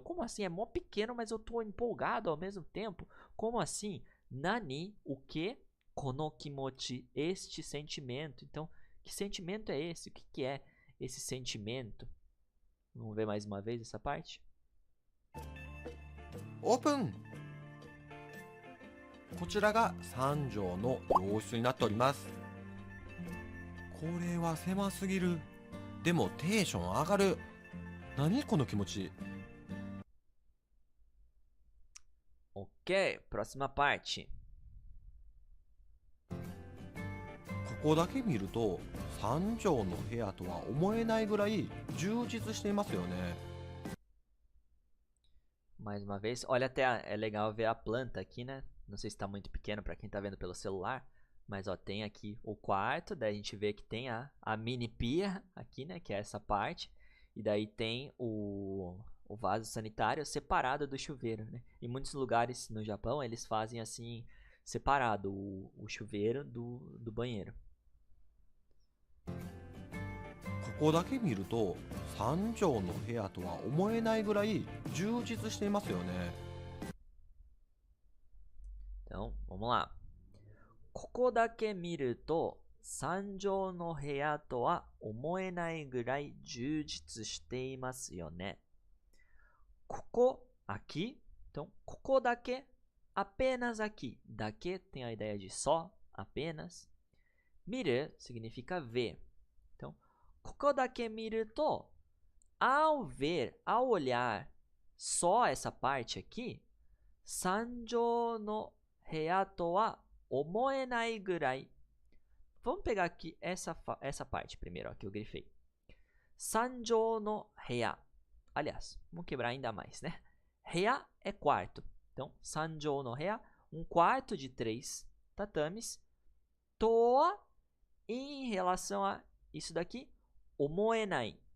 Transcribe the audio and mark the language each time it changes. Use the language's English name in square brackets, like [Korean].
[Portuguese] Como assim? É mó pequeno, mas eu tô empolgado ao mesmo tempo. Como assim? [Japanese] Nani, [Portuguese] o que? [Japanese] Kono kimochi, [Portuguese] este sentimento. Então, que sentimento é esse? O que é esse sentimento? Vamos ver mais uma vez essa parte? [Japanese] オープン。こちらが3畳の洋室になっております。これは狭すぎる。でもテンション上がる。何この気持ち。 [Portuguese] Ok, próxima parte. [Japanese] ここだけ見ると3畳の部屋とは思えないぐらい充実していますよね。 [Portuguese] Mais uma vez, olha até, é legal ver a planta aqui, né? Não sei se tá muito pequeno para quem tá vendo pelo celular, mas ó, tem aqui o quarto, daí a gente vê que tem a mini pia aqui, né? Que é essa parte, e daí tem o vaso sanitário separado do chuveiro, né? Em muitos lugares no Japão eles fazem assim, separado o chuveiro do banheiro. [Japanese] ここだけ見ると3畳の部屋とは思えないぐらい充実していますよね。 [Portuguese] Então, vamos lá. [Japanese] ここだけ見ると3畳の部屋とは思えないぐらい充実していますよね。ここ, [Portuguese] aqui. Então, [Japanese] ここだけ, [Portuguese] apenas aqui. Daqui tem a ideia de só, apenas. Miru significa ver. Então, [Japanese] ここだけ見ると, [Portuguese] ao ver, ao olhar só essa parte aqui, [Japanese] 3畳の部屋とは思えないぐらい. [Portuguese] Vamos pegar aqui essa parte primeiro, ó, que eu grifei. [Japanese] 3畳の部屋. [Portuguese] Aliás, vamos quebrar ainda mais, né? 部屋 é quarto. Então, [Japanese] 3畳の部屋, [Portuguese] um quarto de 3 tatames. To, em relação a isso daqui, [Japanese] 思えない.